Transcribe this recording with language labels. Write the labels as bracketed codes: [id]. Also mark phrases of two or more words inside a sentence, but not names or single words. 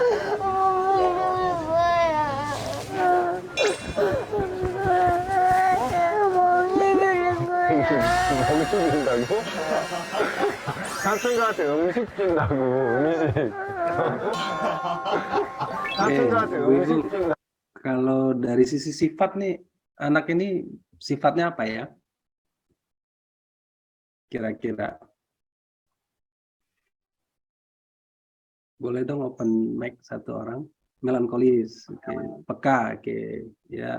[ko] 음식 준다고? 삼촌들한테 음식 준다고, 음식. 삼촌들한테 음식 준다고. [id] Kalau dari sisi sifat nih, anak ini sifatnya apa ya? Kira-kira. Boleh dong [en] open mic [id] satu orang. Melankolis, peka, ya.